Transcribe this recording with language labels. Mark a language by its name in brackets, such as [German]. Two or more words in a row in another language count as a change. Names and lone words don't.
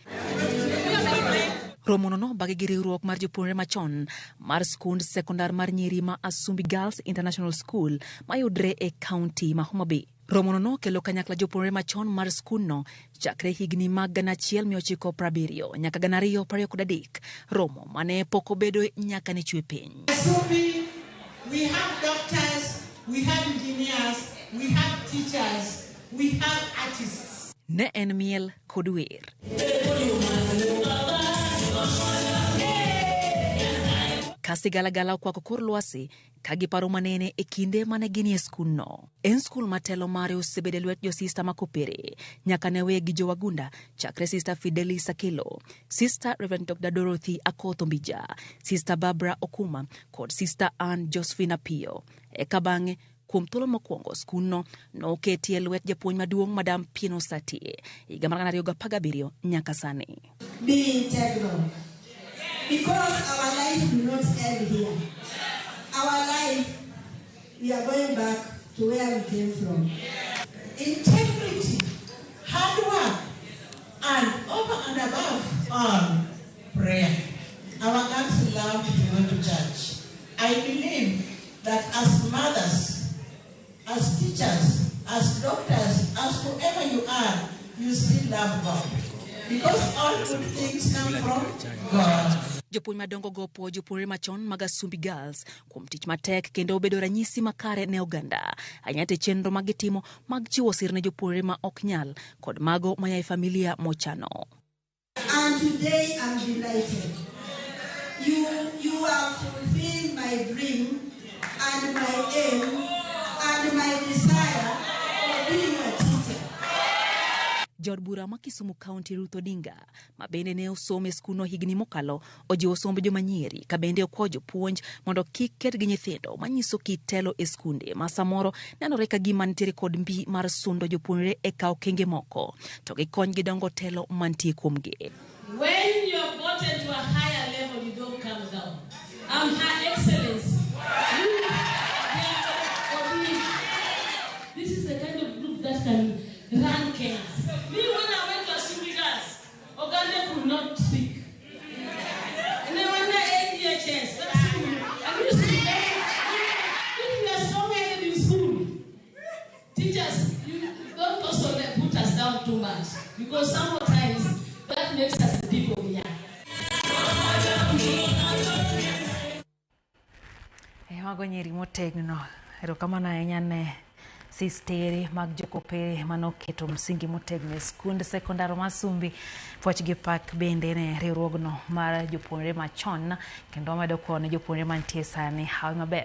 [Luo (Kenya and Tanzania)] Romo no bagi gi riwruok mar jopuonjre machon mar skund sekondar mar nyiri ma Asumbi Girls International School mayudre e kaunti ma Homa Bay. Romo no kelo kanyakla jopuonjre machon mar skund no chakre higni mag 1970 nyaka 2023. Romo mane pok obedo nyaka ne chwe piny. Asumbi, [English] we have doctors, we have engineers, we have teachers, we have artists. [Luo (Kenya and Tanzania)] Ne en miel kod wer. Kasi galagala kwa kor lwasi kagi paro manene e kinde mane gini e skul no. En skul matelo mare osebede lwet jo sista makopere nyaka ne wegi jo wagunda chakre Sister Fidelis Sakelo, Sister Reverend Dr. Dorothy Akoth Ombija, Sister Barbara Okuma kod Sister Ann Josephine Pio. Eka bang'e kuom thuolo mokwongo skul no oketie lwet japuonj maduong' Madam Pino Satie higa mar 2017 nyaka sani. [English] Be integral. Because our life will not end here. Our life, we are going back to where we came from. Integrity, hard work, and over and above all, prayer. Our girls love to go to church. I believe that as mothers, as teachers, as doctors, as whoever you are, you still love God. Because all good things come from God. [Luo (Kenya and Tanzania)] Jopuonj madongo gopo jopuonjre machon mag Asumbi Girls kuom tich matek kendo obedo ranyisi makare ne oganda. Anyate chenro mag gitimo mag chiwo sir ne jopuonjre ma ok nyal kod mago maya e familia mochano. [English] And today I'm delighted. You have fulfilled my dream and my aim and my desire of being a teacher. [Luo (Kenya and Tanzania)] Jod bura ma Kisumu County Ruth Odinga ma bende ne osome skuno higni mokalo ojiwo somb joma nyiri ka bende okwo jopuonj mondo kik ket gi nyithindo manyiso kitelo e skunde ma samoro nenore ka gima nitiere kod mbi mar sundo jopuonjre e kawo kenge moko to gikony gi dongo telo mantie kuomgi. [English] When you have gotten to a higher level, you don't come down. Her Excellency, this is the kind of group that can run Kenya. Me, when I went to Asumbi Girls, Oganda could not speak. And I went to ADHS. That's who I used to be very, if you are strong-headed in school, teachers, you don't also put us down too much. Because sometimes that makes us the people we are. [Luo (Kenya and Tanzania)] Mago nyiri motegno. Erokamano ahinya ne sisteri mag jokopere manoketo msingi motegno e skund sekondar ma Asumbi. Pwach gi pak bende ne riwruogno mar jopuonjre machon kendo medo kone jopuonjre mantie sani hawi maber.